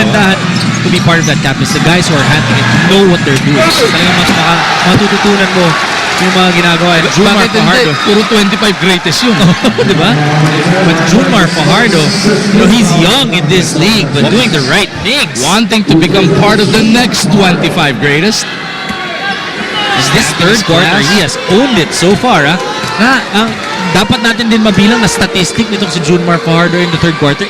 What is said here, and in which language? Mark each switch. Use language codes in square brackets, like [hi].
[tl] kagandahan [en] to be part of that camp is the guys who are handling it know what they're doing. [tl] Talagang mas matututunan mo yung mga ginagawa. Junmar Bakit hindi? Fajardo. Puro 25 greatest yun. Diba? [en] But Junmar Fajardo, he's young in this league but doing the right things. Wanting to become part of the next 25 greatest. This third quarter, he has owned it so far. [tl] Dapat natin din mabilang na statistic nitong si Junmar Fajardo in the third quarter.